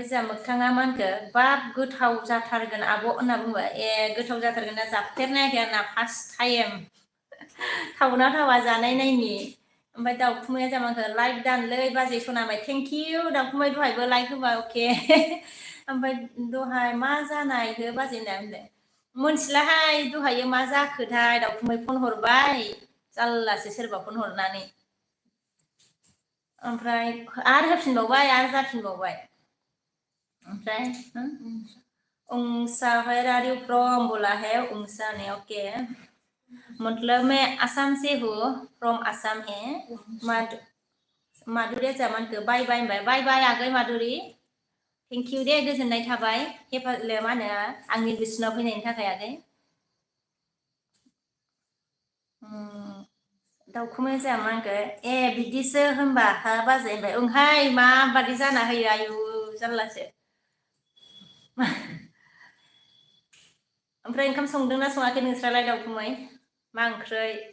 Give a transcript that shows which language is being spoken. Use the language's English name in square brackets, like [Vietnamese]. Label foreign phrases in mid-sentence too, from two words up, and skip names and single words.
[Bodo] जोंहा मोगथाङा मा होनखो बाब गोथाव जाथारगोन आब' होनना बुंबाय गोथाव जाथारगोन ना जाफेरनायाखै आरोना [English] first time [Bodo] थावना थावा जानाय नायनि ओमफ्राय दाउखुमैया जामाखो लाइक दानलै बाजै सनाबाय [English] thank you [Bodo] दाउखुमै दहायबो लाइक होबाय अके ओमफ्राय दहाय मा जानायखो बाजै होनना बुंदों मोनथिलाहाय दहायो मा जाखोथाय दाउखुमै फन हरबाय जारलासो सोरबा फन हरनानै ओमफ्राय आरो होफिनबावबाय आरो जाफिनबावबाय ओमफ्राय उंसा [English] where are you from [Hindi] बोला है उंसा ने ओके मतलब मैं असम से हूँ [English] from Assam [Bodo] है माधुरिया जामानखो [English] bye bye [Bodo] होनबाय [English] bye bye [Bodo] आगै माधुरि [English] thank you [Bodo] दे गोजोननाय थाबाय हेफाजाब मा होनो आंनि बिसिनाव फैनायनि थाखाय आगै दाउखुमै जाया मा होनखो बिदिसो होनबा हा बाजै होनबाय ओंहाय माबादि जाना होयो आयु जारलासो ओमफ्राय ओंखाम संदोंना सङाखै नोंस्रालाय दाउखुमै मा ओंख्रै